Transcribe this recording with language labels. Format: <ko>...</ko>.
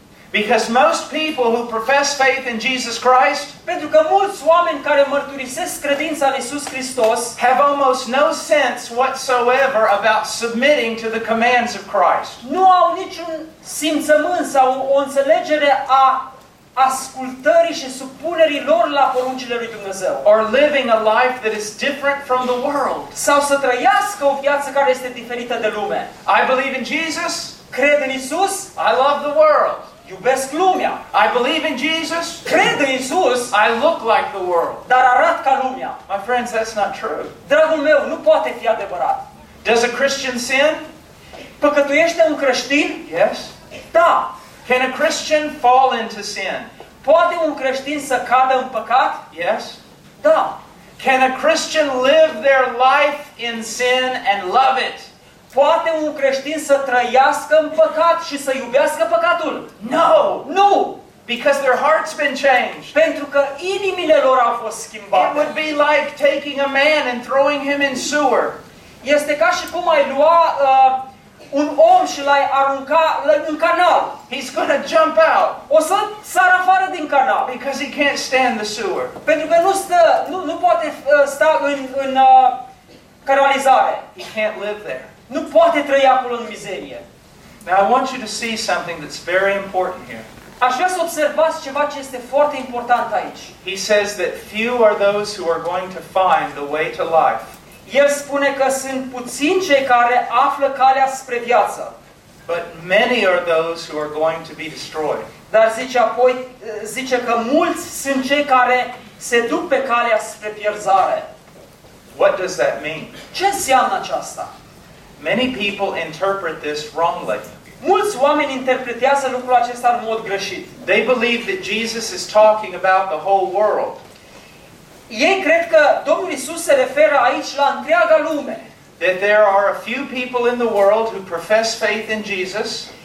<en>Because most people who profess faith in Jesus Christ,</en> <ro>pentru că mulți oameni care mărturisesc credința în Iisus Hristos,</ro> <en>have almost no sense whatsoever about submitting to the commands of Christ.</en> <ro>Nu au niciun simțământ sau o înțelegere a ascultării și supunerii lor la poruncile lui Dumnezeu.</ro> <en>Or living a life that is different from the world.</en> <ro>Sau să trăiască o viață care este diferită de lume.</ro> <en>I believe in Jesus.</en> <ro>Cred în Iisus.</ro> <en>I love the world.</en> <ro>Iubesc lumea.</ro> <en>I believe in Jesus.</en> <ro>Cred în Iisus.</ro> <en>I look like the world.</en> <ro>Dar arat ca lumea.</ro> <en>My friends, that's not true.</en> <ro>Dragul meu, nu poate fi adevărat.</ro> <en>Does a Christian sin?</en> <ro>Păcătuiește un creștin?</ro> <en>Yes.</en> <ro>Da.</ro> <en>Can a Christian fall into sin?</en> <ro>Poate un creștin să cadă în păcat?</ro> <en>Yes.</en> <ro>Da.</ro> <en>Can a Christian live their life in sin and love it?</en> <ro>Poate un creștin să trăiască în păcat și să iubească păcatul?</ro> <en>No!</en> <ro>Nu!</ro> <en>Because their heart's been changed.</en> <ro>Pentru că inimile lor au fost schimbate.</ro> <en>It would be like taking a man and throwing him in sewer.</en> <ro>Este ca și cum ai lua un om și l-ai arunca în canal.</ro> <en>He's gonna jump out.</en> <ro>O să sară afară din canal.</ro> <en>Because he can't stand the sewer.</en> <ro>Pentru că nu poate sta în canalizare.</ro> <en>He can't live there.</en> <ro>Nu poate trăi acolo în mizerie.</ro> <en>Now I want you to see something that's very important here.</en> <ro>Aș vrea să observați ceva ce este foarte important aici.</ro> <en>He says that few are those who are going to find the way to life.</en> <ro>El spune că sunt puțini cei care află calea spre viață.</ro> <en>But many are those who are going to be destroyed.</en> <ro>Dar zice că mulți sunt cei care se duc pe calea spre pierzare.</ro> <en>What does that mean?</en> <ro>Ce înseamnă aceasta?</ro> <en>Many people interpret this wrongly.</en> <ro>Mulți oameni interpretează lucrul acesta în mod greșit.</ro> <en>They believe that Jesus is talking about the whole world.</en> <ro>Ei cred că Domnul Iisus se referă aici la întreaga lume.</ro> <en>That there are a few people in the world who profess faith in Jesus.</en>